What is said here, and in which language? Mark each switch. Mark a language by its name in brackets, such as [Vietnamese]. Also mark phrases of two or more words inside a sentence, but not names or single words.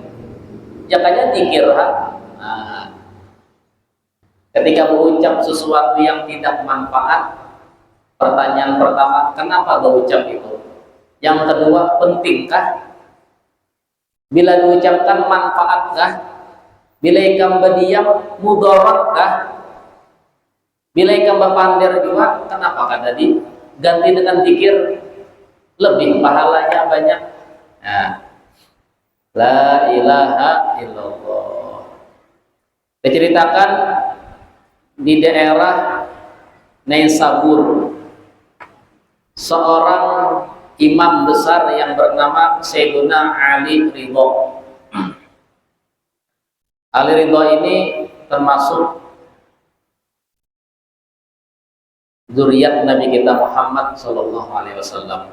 [Banjar] Jakanya zikir ha? [Indonesian] Nah, ketika mengucap sesuatu yang tidak manfaat, pertanyaan pertama, kenapa berucap itu? Yang kedua, pentingkah? Bila diucapkan manfaatkah? [Banjar] Bila ikam berdiam mudaratkah? Bila ikam berpandir juga, kenapa kada diganti dengan zikir? [Indonesian] Lebih pahalanya banyak. Nah, [Arabic] لا إله إلا الله. [Indonesian] Diceritakan di daerah Naisabur, seorang imam besar yang bernama Sayyiduna Ali Ridho. Ali Ridho ini termasuk zuriat Nabi kita Muhammad [Arabic] صلى الله عليه وسلم.